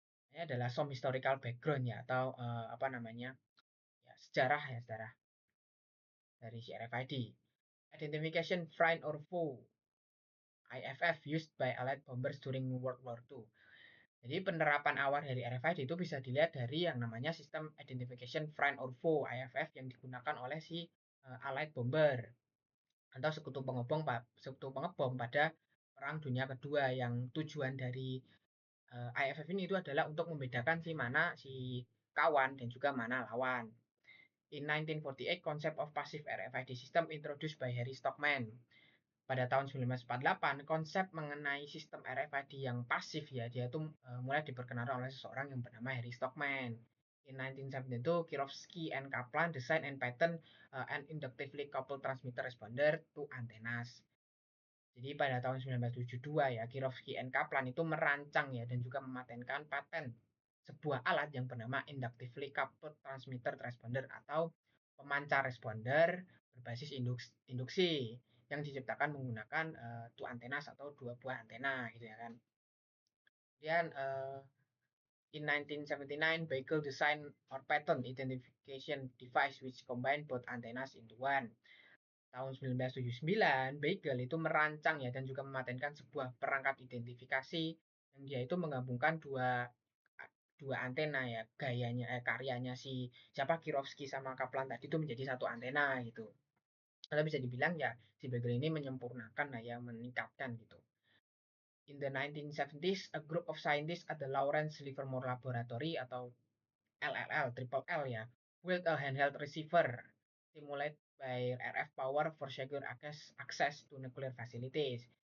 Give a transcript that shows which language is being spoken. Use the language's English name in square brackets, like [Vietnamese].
[Indonesian] Ini adalah [English] some historical background [Indonesian] ya atau ya sejarah dari si RFID. [English] Identification Friend or Foe IFF used by Allied bombers during World War II. [Indonesian] Jadi penerapan awal dari RFID itu bisa dilihat dari yang namanya sistem Identification Friend or Foe IFF yang digunakan oleh si Allied bomber atau sekutu pengebom pada Perang Dunia Kedua yang tujuan dari IFF ini itu adalah untuk membedakan si mana si kawan dan juga mana lawan. [English] In 1948, concept of passive RFID system introduced by Harry Stockman. [Indonesian] Pada tahun 1948, konsep mengenai sistem RFID yang pasif ya, dia itu mulai diperkenalkan oleh seseorang yang bernama Harry Stockman. [English] In 1972, Kirovsky and Kaplan design and patent an inductively coupled transmitter responder to antennas. [Indonesian] Jadi pada tahun 1972 ya, Kirovsky and Kaplan itu merancang ya dan juga mematenkan paten sebuah alat yang bernama [English] inductively coupled transmitter responder [Indonesian] atau pemancar responder berbasis induksi yang diciptakan menggunakan [English] two antennas [Indonesian] atau dua buah antena gitu ya kan. Kemudian [English] in 1979, Bagel design or patent identification device which combine both antennas into one. [Indonesian] Tahun 1979, Bagel itu merancang ya dan juga mematenkan sebuah perangkat identifikasi yang dia itu menggabungkan dua dua antena ya karyanya si siapa Kirovsky sama Kaplan tadi itu menjadi satu antena gitu. Kalau bisa dibilang ya si Bagel ini menyempurnakan lah ya meningkatkan gitu. [English] In the 1970s, a group of scientists at the Lawrence Livermore Laboratory [Indonesian] atau [English] LLL, Triple L ya, build a handheld receiver simulate by RF power for secure access to nuclear facilities.